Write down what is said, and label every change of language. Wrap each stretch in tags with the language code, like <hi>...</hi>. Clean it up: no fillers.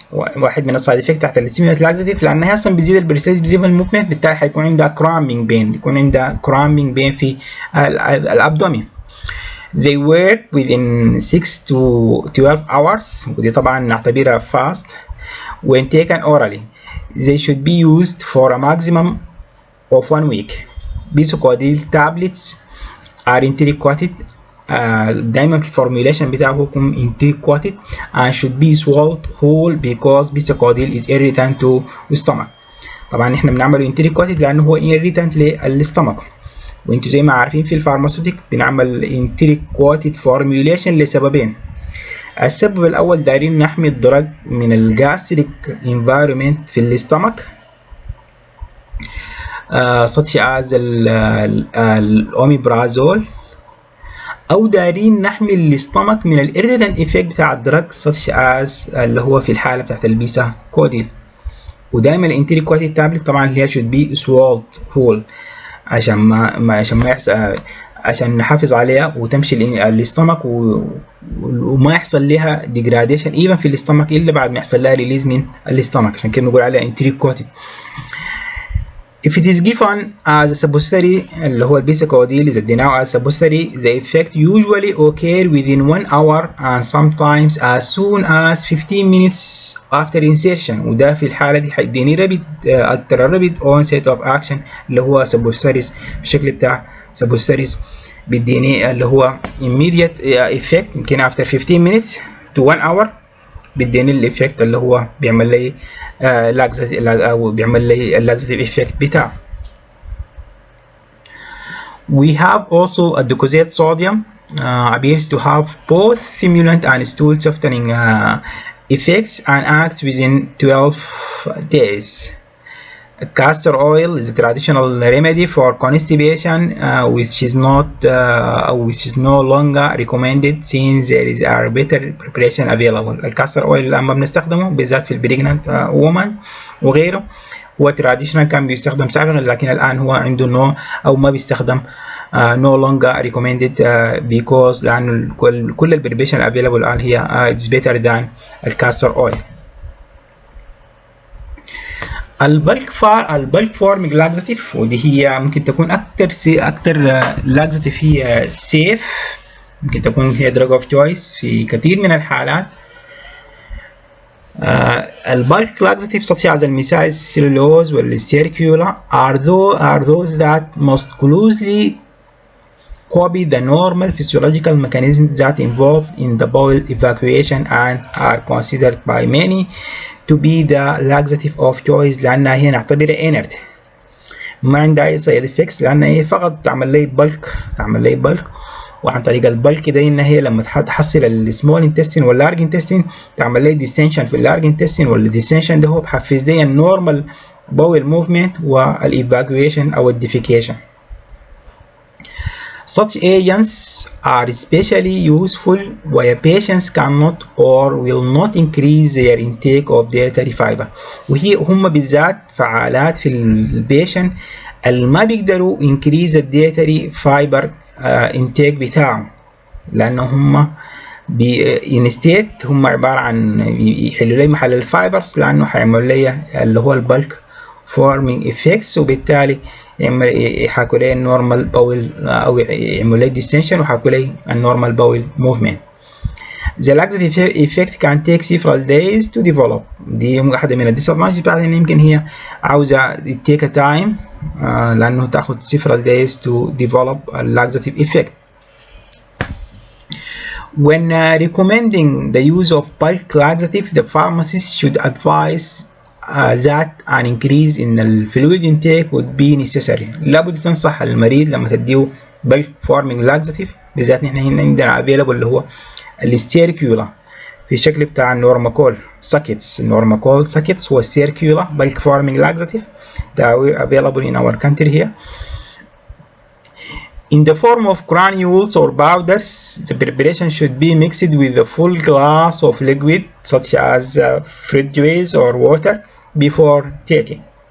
<ar>واحد من السايد افكت تحت الstimulant laxative لأنها أصلا بيزيد البريستالسيس بيزيد الموفمنت، بالتالي حيكون عندها cramping pain، بيكون عندها cramping pain في الأبدومين.</ar> <en>They work within 6 to 12 hours</en> <ar>ودي طبعا نعتبرها</ar> <en>fast. When taken orally they should be used for a maximum of 1 week. Bisocodil tablets are enteric-coated</en> <ar>دايما في الفورميوليشن بتاعه يكون</ar> <en>enteric-coated and should be swallowed whole because bisocodil is irritant to stomach.</en> <ar>طبعا احنا بنعمله enteric-coated لانه هو irritant للستمك، وانتوا زي ما عارفين في الفارماسيوتيك بنعمل enteric-coated formulation لسببين. السبب الأول دايرين نحمي الدرج من الجاستريك environment في الاستمك such as الأوميبرازول، أو دايرين نحمي الاستمك من الإيريتانت إفكت بتاع الدرج such as اللي هو في الحالة بتاعت البيسا كوديل. ودايما الانتري كواتي تابلت طبعا اللي هي should be swallowed whole عشان ما يحصل، عشان نحافظ عليها وتمشي الاستمك وما يحصل لها degradation even في الاستمك الا بعد ما يحصل لها ريليز من الاستمك، عشان كده بنقول عليها enteric-coated.</ar> <en>If it is given as a suppository</en> <ar>اللي هو البيسكوديل</ar> <en>is اديناه as suppository the effect usually occur within 1 hour and sometimes as soon as 15 minutes after insertion،</en> <ar>وده في الحالة دي هيديني</ar> <en>rapid onset of action اللي هو suppositories بالشكل بتاع suppositories</en> <ar>بيديني اللي هو immediate effect يمكن after 15 minutes to 1 hour بيديني الإفكت اللي هو بيعمل لي أو بيعمل لي اللاكساتيف إفكت بتاعه.</ar> <en>We have also a docosate sodium appears to have both stimulant and stool softening effects and acts within 12 days. Castor oil is a traditional remedy for constipation which is no longer recommended since there is a better preparation available.</en> <ar>الكاستر اويل لما بنستخدمه بالذات في البريجنانت وومن وغيره هو traditional كان بيستخدم سابقا، لكن الآن هو عنده أو ما بيستخدم</ar> <en>no longer recommended because</en> <ar>لأن كل البريبريشن available الآن هي</ar> <en>it's better than</en> <ar>الكاستر اويل. البلك فورم لاكزاتيف ودي هي ممكن تكون اكتر لاكزاتيف هي سيف، ممكن تكون هي دراج اوف تشويس في كثير من الحالات.</ar> <en>البلك laxative such as الميثايل cellulose والستيركيولا are those that most closely copy the normal physiological mechanisms that involved in the bowel evacuation and are considered by many to be the laxative of choice</en> <ar>لأنها هي نعتبرها</ar> <en>inert</en> <ar>ما عندها أي side effects، لأنها هي فقط تعمل لي bulk وعن طريق البلك ده إن هي لما تحصل السمول intestine واللارج intestine تعمل لي distension في اللارج intestine والdistension ده هو بحفز لي النورمال bowel movement والevacuation أو defecation.</ar> <en>Such agents are especially useful where patients cannot or will not increase their intake of dietary fiber،</en> <ar>هم بالذات فعالات في البيشنت اللي ما بيقدروا increase الديتري فايبر intake بتاعهم، لأنه هم instead هم عبارة عن يحلوا لي محل الفايبرز، لأنه هيعملوا لي اللي هو البلك forming effects، وبالتالي يحاكوا لي النورمال باول او يعملوا لي distension ويحاكوا لي النورمال باول movement.</ar> <en>The laxative effect can take several days to develop.</en> <ar>دي واحدة من الديسادفانتج بتاعتها ان يمكن هي عاوزة</ar> <en>take a time</en> <ar>لأنه تاخد</ar> <en>several days to develop a laxative effect. When recommending the use of bulk laxative, the pharmacist should advise that an increase in the fluid intake would be necessary.</en> <ar>لابد تنصح المريض لما تديه bulk forming laxative، بالذات نحن هنا عندنا available اللي هو الستيركيولا في الشكل بتاع النورماكول ساكيتس. النورماكول ساكيتس هو الستيركيولا</ar> <en>bulk forming laxative that available in our country here. In the form of granules or powders, the preparation should be mixed with a full glass of liquid such as fruit juice or water before taking.</en>